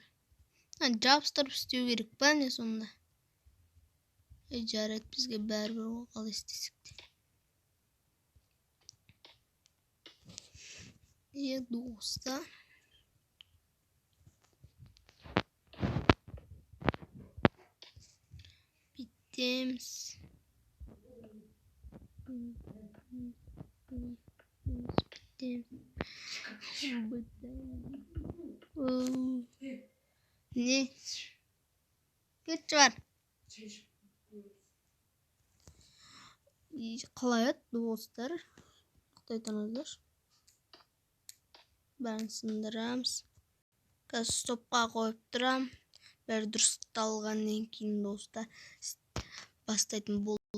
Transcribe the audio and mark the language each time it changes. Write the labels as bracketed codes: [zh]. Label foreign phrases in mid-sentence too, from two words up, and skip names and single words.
[kk] Жабыстырып істеу керек па не сонда? Жарайды, бізге бәрібір қалай істесек де. Достар. Бітеміз. [tr] Ne? Güç var. [kk] Қалай еді достар? Қытай тұрыңыздар. Бәрін сындырамыз. Қазір стопқа қойып тұрам. Бәрі дұрысталғаннан кейін достар бастайтын болды.